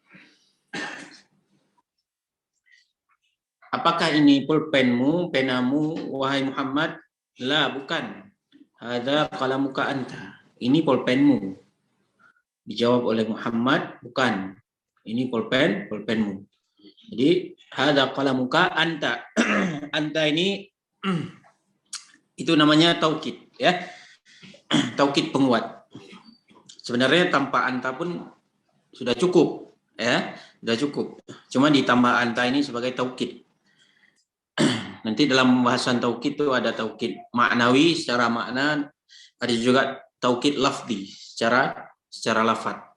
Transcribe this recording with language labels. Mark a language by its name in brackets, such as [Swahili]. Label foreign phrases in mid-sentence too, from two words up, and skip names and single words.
[Indonesian] Apakah ini pulpenmu, penamu, wahai Muhammad? [Arabic] La, bukan. هذا قلمك أنت. [Indonesian] Ini pulpenmu. Dijawab oleh Muhammad, bukan. Ini pulpenmu. Jadi, [Arabic] هذا قلمك أنت. [Indonesian] Anta ini itu namanya taukid, ya. Taukid penguat. Sebenarnya tanpa anta pun sudah cukup, ya. Sudah cukup. Cuma ditambah anta ini sebagai taukid. Nanti dalam pembahasan taukid itu ada [Arabic] توكيد معنوي [Indonesian] secara makna, ada juga [Arabic] توكيد لفظي [Indonesian] secara lafaz.